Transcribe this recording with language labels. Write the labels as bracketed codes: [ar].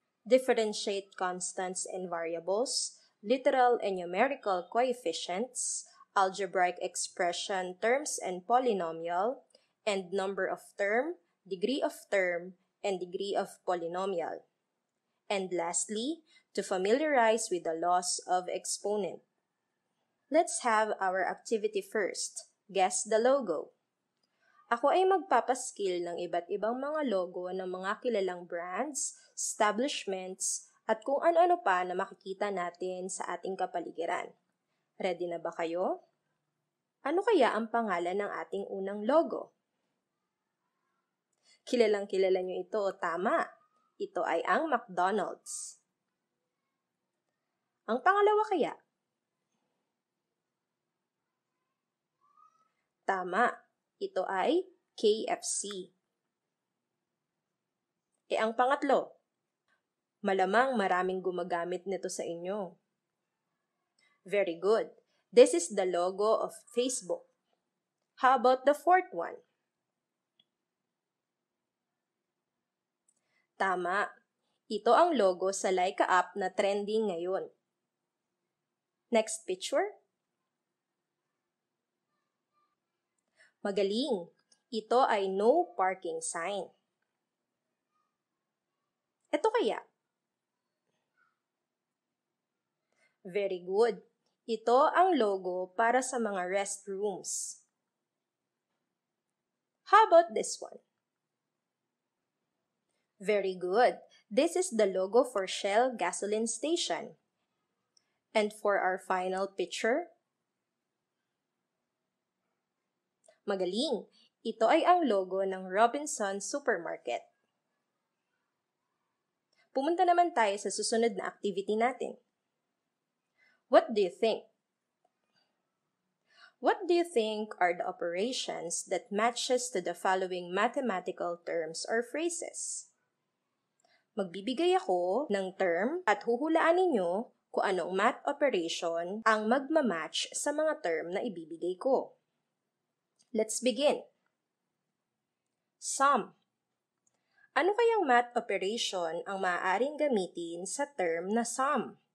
[en] Differentiate constants and variables, literal and numerical coefficients, algebraic expression terms and polynomial, and number of term, degree of term, and degree of polynomial. And lastly, to familiarize with the laws of exponent. Let's have our activity first. Guess the logo. [tl] Ako ay magpapaskil ng iba't ibang mga logo ng mga kilalang brands, establishments, at kung ano-ano pa na makikita natin sa ating kapaligiran. Ready na ba kayo? Ano kaya ang pangalan ng ating unang logo? Kilalang-kilala nyo ito, tama. Ito ay ang McDonald's. Ang pangalawa kaya? Tama. Ito ay KFC. Ang pangatlo? Malamang maraming gumagamit nito sa inyo. [en] Very good. This is the logo of Facebook. How about the fourth one? [tl] Tama. Ito ang logo sa Laika app na trending ngayon. [en] Next picture. [tl] Magaling. Ito ay no parking sign. Ito kaya? [en] Very good. [tl] Ito ang logo para sa mga restrooms. [en] How about this one? Very good. This is the logo for Shell gasoline station. And for our final picture? [tl] Magaling. Ito ay ang logo ng Robinson Supermarket. Pumunta naman tayo sa susunod na activity natin. [en] What do you think? What do you think are the operations that matches to the following mathematical terms or phrases? [tl] Magbibigay ako ng term at huhulaan ninyo kung anong math operation ang magmamatch sa mga term na ibibigay ko. [en] Let's begin. [tl] Sum. Ano kayang math operation ang maaaring gamitin sa term na sum?